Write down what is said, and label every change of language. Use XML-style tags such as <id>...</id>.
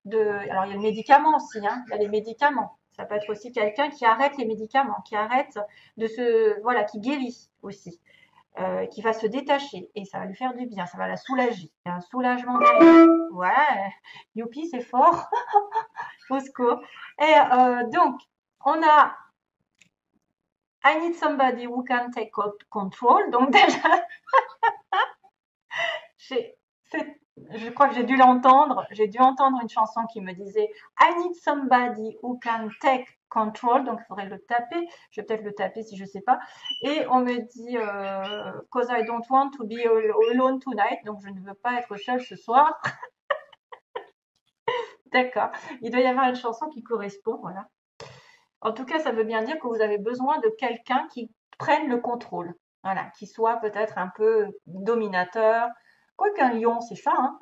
<fr>Alors il y a le médicament aussi, hein, il y a les médicaments. Ça peut être aussi quelqu'un qui arrête les médicaments, qui arrête voilà, qui guérit aussi, qui va se détacher et ça va lui faire du bien, ça va la soulager. Il y a un soulagement derrière. Ouais, youpi, c'est fort, au secours. Et donc, on a</fr> <en>I need somebody who can take control.</en> <fr>Donc déjà, j'ai fait, je crois que j'ai dû l'entendre. J'ai dû entendre une chanson qui me disait</fr> <en>I need somebody who can take control.</en> <fr>Donc il faudrait le taper. Je vais peut-être le taper si je sais pas. Et on me dit</fr> <en>cause I don't want to be alone tonight.</en> <fr>Donc je ne veux pas être seule ce soir. D'accord. Il doit y avoir une chanson qui correspond. Voilà. En tout cas, ça veut bien dire que vous avez besoin de quelqu'un qui prenne le contrôle. Voilà, qui soit peut-être un peu dominateur. Quoique un lion, c'est ça, hein.</fr>